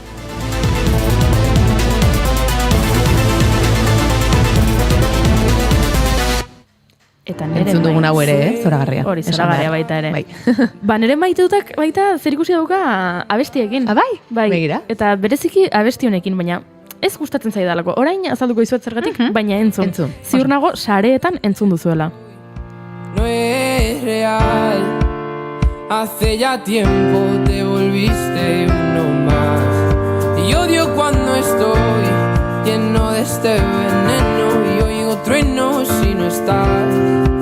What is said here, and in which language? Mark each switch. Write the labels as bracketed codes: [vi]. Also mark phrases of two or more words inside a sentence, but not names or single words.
[eu] Eta nere entzun dugun hau ere, zoragarria. Hori, zoragarria baita ere. Bai. Nere maiteutak baita zer ikusi dauka abestiekin. Bai? Begira. Eta bereziki abesti honekin, baina ez gustatzen zaidalako. Orain azalduko dizuet zergatik, baina entzun. Ziur nago sareetan entzun duzuela. [es] No es real, hace ya tiempo te volviste uno más. Y odio cuando estoy lleno de este veneno y oigo truenos si no estás.